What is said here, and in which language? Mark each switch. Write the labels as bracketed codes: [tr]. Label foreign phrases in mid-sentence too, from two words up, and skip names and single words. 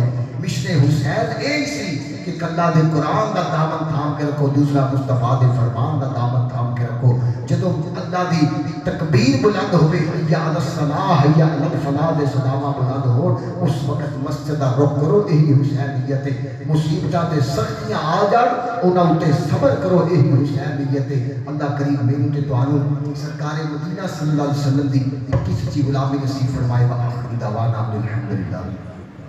[pa] مشن حسین اے سی کہ اللہ دے قرآن دا دامن تھام کے رکھو، دوسرا مصطفیٰ دے فرمان دا دامن تھام کے رکھو۔ جدو اللہ دی تکبیر بلند ہوئے [ar] حیا علی الصلاح حیا علی الفلاح [pa] دے صداواں بلند ہو، اس وقت مسجد دا رخ کرو، یہی حسینیت ہے۔ مصیبتاں تے سختیاں آ جان انہاں اُتے صبر کرو، یہی حسینیت ہے۔ اللہ کریم میری تے تانوں سرکار مدینہ [ar] صلی اللہ علیہ وسلم [pa] دی پکی سچی غلامی نصیب فرمائے۔ [ar] وآخر دعوانا الحمدللہ۔